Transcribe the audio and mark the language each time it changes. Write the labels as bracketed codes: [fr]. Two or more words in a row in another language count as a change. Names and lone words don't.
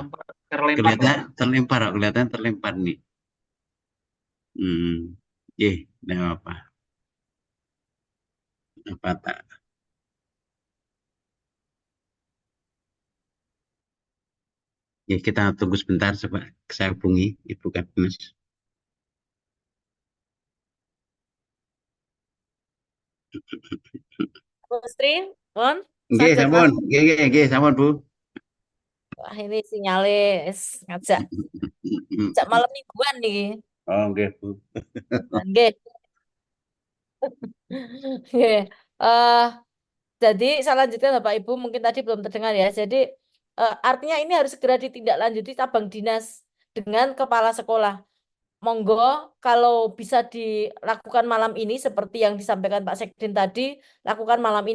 [id] Kelihatan terlempar nih. Enggak apa. Apa tak? Ya, kita tunggu sebentar, coba saya hubungi Ibu Kadinas. Bu Sri, Mon, [jv] Nggih, saged sampun. Nggih, sampun, Bu. [id] wah ini sinyale ngajak malam mingguan nih. [jv] Oh, nggih, Bu. Nggih. Nggih. [id] Eh, jadi saya lanjutkan Bapak Ibu, mungkin tadi belum terdengar ya. Jadi artinya ini harus segera ditindaklanjuti cabang dinas dengan kepala sekolah. Monggo kalau bisa dilakukan malam ini seperti yang disampaikan Pak Sekjen tadi, lakukan malam ini.